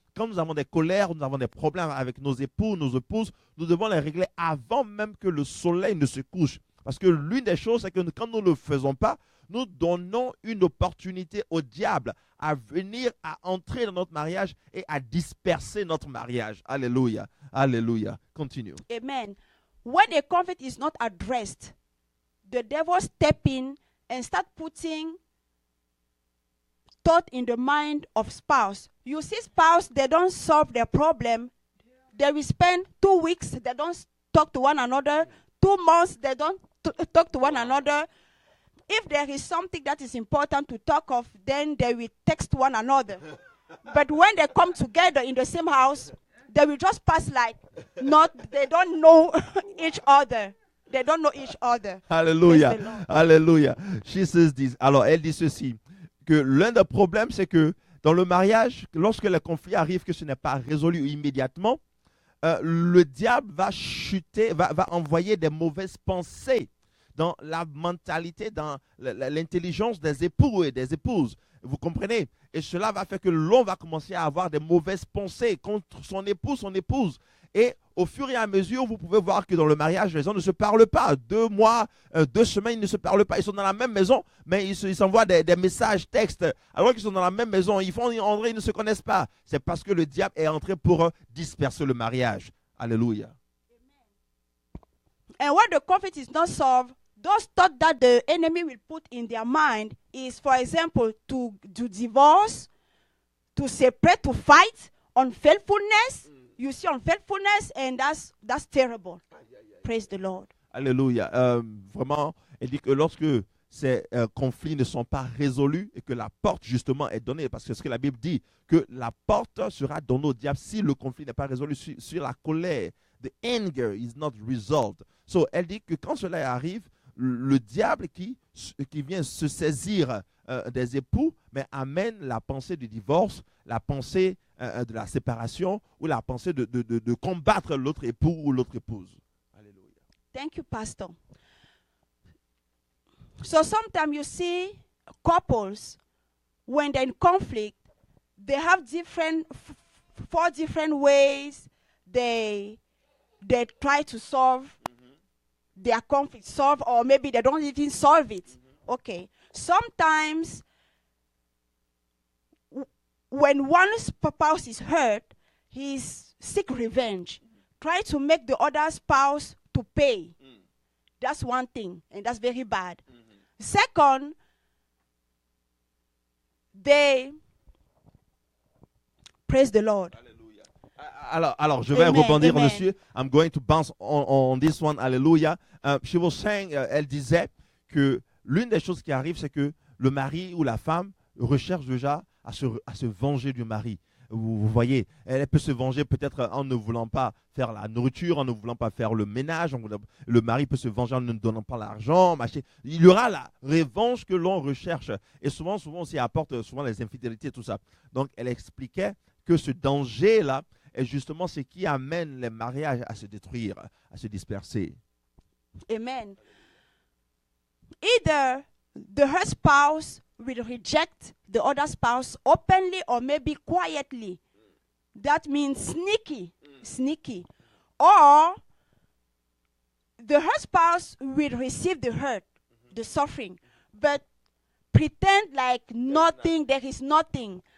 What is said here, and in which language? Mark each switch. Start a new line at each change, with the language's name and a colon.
French: Quand nous avons des colères, nous avons des problèmes avec nos époux, nos épouses, nous devons les régler avant même que le soleil ne se couche. Parce que l'une des choses, c'est que quand nous ne le faisons pas, nous donnons une opportunité au diable à venir, à entrer dans notre mariage et à disperser notre mariage. Alléluia, alléluia. Continue. Amen.
English: When a conflict is not addressed, the devil step in and start putting thought in the mind of spouse. You see spouse, they don't solve their problem. They will spend 2 weeks, they don't talk to one another. 2 months, they don't talk to one another. If there is something that is important to talk of, then they will text one another. But when they come together in the same house, they will just pass like they don't know each other. They don't know each other. Alléluia, alléluia. She says this.
French: Alors, elle dit ceci, que l'un des problèmes, c'est que dans le mariage, lorsque le conflit arrive, que ce n'est pas résolu immédiatement, le diable va chuter, va envoyer des mauvaises pensées dans la mentalité, dans l'intelligence des époux et des épouses. Vous comprenez? Et cela va faire que l'homme va commencer à avoir des mauvaises pensées contre son époux, son épouse. Et au fur et à mesure, vous pouvez voir que dans le mariage, les gens ne se parlent pas. 2 mois, 2 semaines, ils ne se parlent pas. Ils sont dans la même maison, mais ils s'envoient des messages, textes. Alors qu'ils sont dans la même maison, ils ne se connaissent pas. C'est parce que le diable est entré pour disperser le mariage. Alléluia.
English: And when the conflict is not solved, those thoughts that the enemy will put in their mind is, for example, to divorce, to separate, to fight, unfaithfulness. You see unfaithfulness, and that's terrible. Praise the Lord. Alléluia.
French: Vraiment, elle dit que lorsque ces conflits ne sont pas résolus et que la porte justement est donnée, parce que ce que la Bible dit, que la porte sera donnée au diable si le conflit n'est pas résolu, sur la colère.
English: The anger is not resolved.
French: So, elle dit que quand cela arrive, le diable qui vient se saisir des époux, mais amène la pensée du divorce, la pensée de la séparation ou la pensée de combattre l'autre époux ou l'autre épouse. Alléluia.
English: Thank you, Pastor. So sometimes you see couples, when they're in conflict, they have 4 different ways they try to solve their conflict, or maybe they don't even solve it. Okay. Sometimes when one spouse is hurt, he seek revenge. Try to make the other spouse to pay. That's one thing, and that's very bad. Second, they praise the Lord.
French: Alors, je vais Amen, rebondir amen. dessus.
English: I'm going to bounce on this one. Hallelujah. She was saying,
French: elle disait que l'une des choses qui arrive, c'est que le mari ou la femme recherche déjà à se venger du mari. Vous voyez, elle peut se venger peut-être en ne voulant pas faire la nourriture, en ne voulant pas faire le ménage. Le mari peut se venger en ne donnant pas l'argent. Il y aura la revanche que l'on recherche. Et souvent aussi, apporte souvent les infidélités, tout ça. Donc, elle expliquait que ce danger-là est justement ce qui amène les mariages à se détruire, à se disperser. Amen.
English: Either her spouse will reject the other spouse openly or maybe quietly. That means sneaky. Or her spouse will receive the hurt, the suffering, but pretend like nothing, there is nothing.